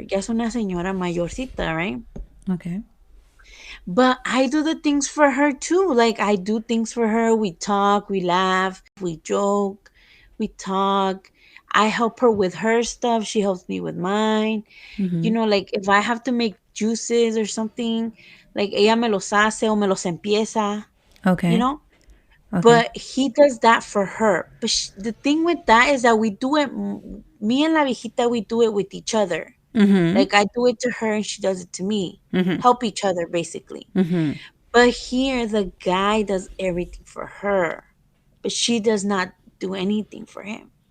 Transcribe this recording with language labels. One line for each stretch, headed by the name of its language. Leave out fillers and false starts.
Spanish: Ya es una señora mayorcita,
English: right? Okay. But I do the things for her too. Like I do things for her. We talk, we laugh, we joke, we talk. I help her with her stuff. She helps me with mine. You know, like if I have to make juices or something, like
Spanish: ella me los hace o me los empieza,
English: you Okay. know? Okay. But he does that for her. But the thing with that is that we do it, me and
Spanish: la viejita,
English: we do it with each other. Mm-hmm. Like I do it to her and she does it to me. Mm-hmm. Help each other, basically. Mm-hmm. But here, the guy does everything for her, but she does not do anything for him.